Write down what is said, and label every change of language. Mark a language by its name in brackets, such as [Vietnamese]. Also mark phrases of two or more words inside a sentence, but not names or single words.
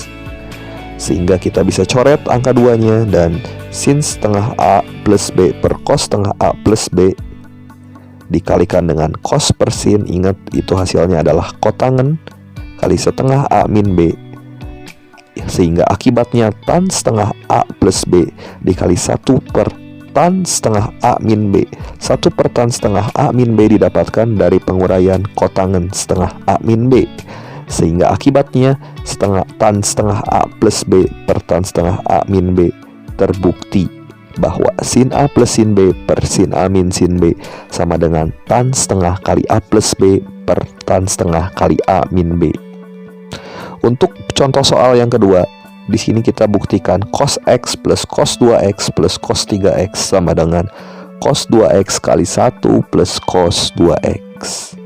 [Indonesian] Sehingga kita bisa coret angka 2-nya, dan sin setengah A plus B per cos setengah A plus B dikalikan dengan cos per sin, ingat itu hasilnya adalah kotangen kali setengah A min B, sehingga akibatnya tan setengah A plus B dikali 1 per tan setengah A min B. 1 per tan setengah A min B didapatkan dari penguraian kotangen setengah A min B, sehingga akibatnya tan setengah A plus B per tan setengah A min B terbukti bahwa sin A plus sin B per sin A min sin B sama dengan tan setengah kali A plus B per tan setengah kali A min B. Untuk contoh soal yang kedua, di sini kita buktikan cos X plus cos 2X plus cos 3X sama dengan cos 2X kali 1 plus cos 2X.